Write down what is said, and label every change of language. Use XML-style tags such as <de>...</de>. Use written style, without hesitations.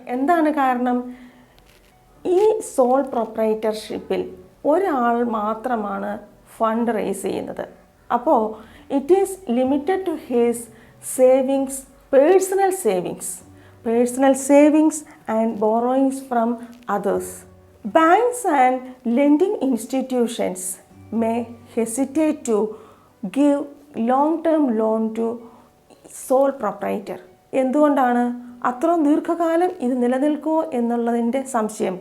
<ml>എന്താണ് കാരണം? ഈ സോൾ പ്രൊപ്രൈറ്റർഷിപ്പിൽ ഒരാൾ മാത്രമാണ് ഫണ്ട് റേസ് ചെയ്യുന്നത്.</ml> <en>അപ്പോൾ it is limited to his savings, personal savings and borrowings from others. Banks and lending institutions may hesitate to give long-term loan to sole proprietor.</en> <ml>എന്തുകൊണ്ടാണ്? അത്ര ദീർഘകാലം ഇത് നിലനിൽക്കുമോ എന്നുള്ളതിൻ്റെ സംശയം.</ml>